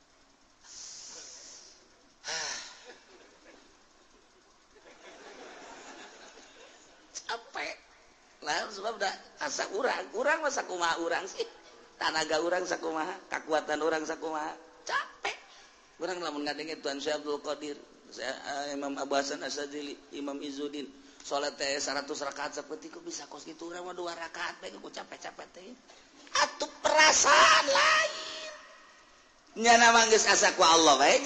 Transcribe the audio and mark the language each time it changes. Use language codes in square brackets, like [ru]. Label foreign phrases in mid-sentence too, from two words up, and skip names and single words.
[su] capek lah sebab dah asa urang mah sakumaha urang sih tanaga urang sakumaha kakuatan urang sakumaha capek urang lamun ngadenge Tuan Syekh Abdul Qadir Imam Abu Hasan Asyadzili Imam Izzuddin salat teh 100 rakaat saeutik bisa kos kitu urang mah 2 rakaat bae ku capek-capek teh atuh perasaan lain nyana mah geus asa ku Allah bae